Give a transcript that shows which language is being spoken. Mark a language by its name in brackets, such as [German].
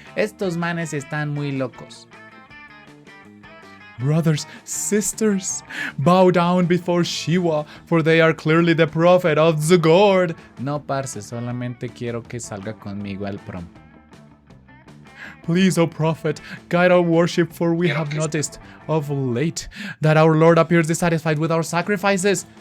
[Spanish] Estos manes están muy locos. [English] Brothers, sisters, bow down before Shiva, for they are clearly the prophet of Zagord. [Spanish] No, parce, solamente quiero que salga conmigo al prom. [English] Please, O prophet, guide our worship, for we have noticed of late that our Lord appears dissatisfied with our sacrifices.